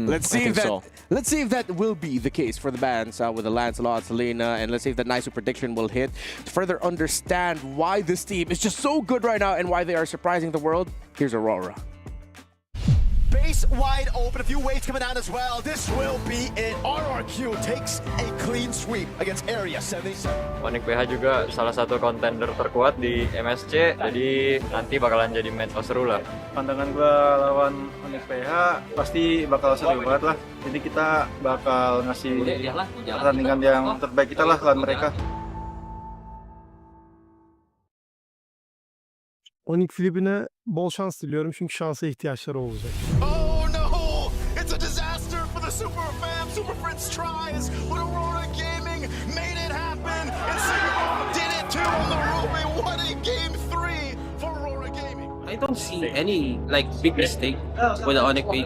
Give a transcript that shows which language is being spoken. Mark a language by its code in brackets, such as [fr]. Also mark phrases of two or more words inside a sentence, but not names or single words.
[en] Let's see if that will be the case for the bans with the Lancelot, Selena, and let's see if that Naisu prediction will hit. To further understand why this team is just so good right now and why they are surprising the world, here's Aurora. Base wide open, a few waves coming down as well. This will be it. RRQ takes a clean sweep against Area 77. [id] Onyx PH juga salah satu contender terkuat di MSC, jadi nanti bakalan jadi match seru lah. Pandangan gua lawan Onyx PH pasti bakal seru banget lah. Jadi kita bakal ngasih pertandingan yang terbaik kita lah lawan mereka. [tr] Onyx Filipin'e bol şans diliyorum çünkü şansa ihtiyaçları olacak. [en] Oh no! It's a disaster for the Super Fam. Super Fritz tries, but Aurora Gaming made it happen. And Singapore did it too on the Ruby. What a game 3 for Aurora Gaming. I don't see any big mistake with the Onyx page.